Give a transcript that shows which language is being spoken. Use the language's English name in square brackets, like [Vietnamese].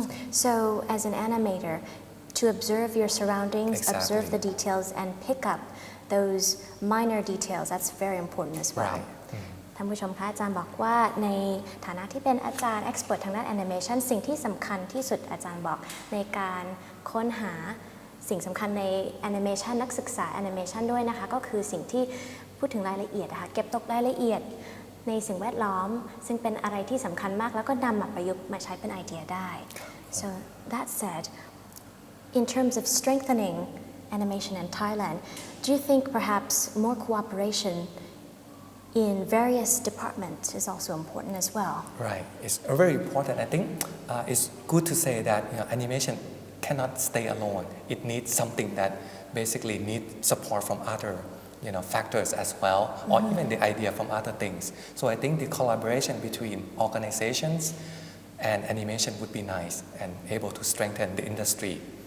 [English] So as an animator, to observe your surroundings, Exactly. observe the details and pick up those minor details, that's very important as well. Right. [Thai] ท่านผู้ชมคะอาจารย์บอกว่าในฐานะที่เป็นอาจารย์ expert ทางด้านแอนิเมชันสิ่งที่สำคัญที่สุดอาจารย์บอกในการค้นหา สิ่งสำคัญในแอนิเมชันนักศึกษาแอนิเมชันด้วยนะคะก็คือสิ่งที่พูดถึงรายละเอียดนะคะเก็บตกรายละเอียดในสิ่งแวดล้อมซึ่งเป็นอะไรที่สำคัญมากแล้วก็นำมาประยุกต์มาใช้เป็นไอเดียได้ [English] so that said in terms of strengthening animation in Thailand do you think perhaps more cooperation in various departments is also important as well. Right, it's very important. I think it's good to say that animation cannot stay alone. It needs something that basically needs support from other factors as well, or even the idea from other things. So I think the collaboration between organizations and animation would be nice and able to strengthen the industry.